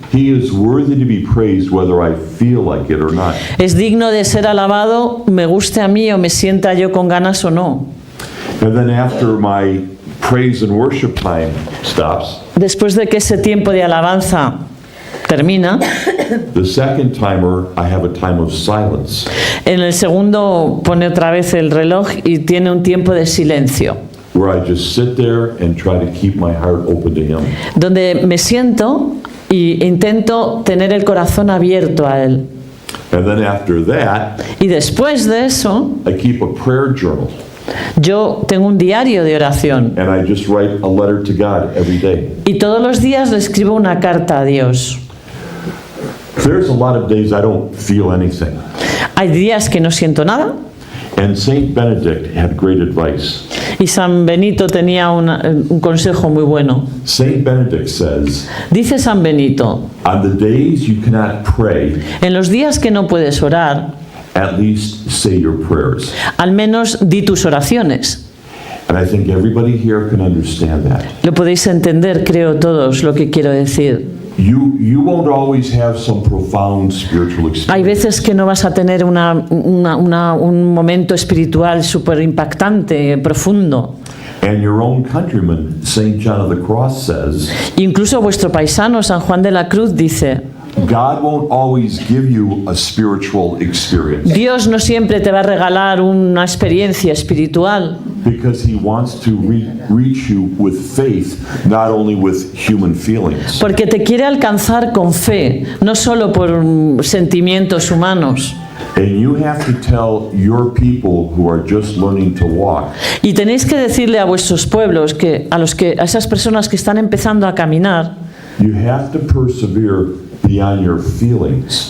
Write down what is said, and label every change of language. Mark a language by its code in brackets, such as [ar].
[en] He is worthy to be praised whether I feel like it or not. [es] Es digno de ser alabado, me guste a mí o me sienta yo con ganas o no. [en] And then after my praise and worship time stops, [es] Después de que ese tiempo de alabanza termina, [en] the second timer, I have a time of silence. [es] en el segundo pone otra vez el reloj y tiene un tiempo de silencio, [en] Where I just sit there and try to keep my heart open to Him. [es] donde me siento e intento tener el corazón abierto a Él. [en] And then after that, [es] Y después de eso, [en] I keep a prayer journal [es] yo tengo un diario de oración [en] and I just write a letter to God every day. [es] y todos los días le escribo una carta a Dios. [en] There's a lot of days I don't feel anything. [es] Hay días que no siento nada [en] And Saint Benedict had great advice. [es] y San Benito tenía un consejo muy bueno. [en] Saint Benedict says, [es] Dice San Benito, [en] on the days you cannot pray, [es] en los días que no puedes orar, [en] at least say your prayers. [es] al menos di tus oraciones. [en] And I think everybody here can understand that. [es] Lo podéis entender, creo todos, lo que quiero decir. [en] You won't always have some profound spiritual [es] Hay [en] experience. [es] veces que no vas a tener un momento espiritual súper impactante, profundo. [en] And your own countryman, Saint John of the Cross, says, [es] Incluso vuestro paisano, San Juan de la Cruz, dice, [en] God won't always give you a spiritual experience. [es] Dios no siempre te va a regalar una experiencia espiritual. [en] Because he wants to reach you with faith, not only with human feelings. [es] Porque te quiere alcanzar con fe, no solo por sentimientos humanos. [en] And you have to tell your people who are just learning to walk, [es] Y tenéis que decirle a vuestros pueblos, a esas personas que están empezando a caminar, [en] you have to persevere beyond your feelings.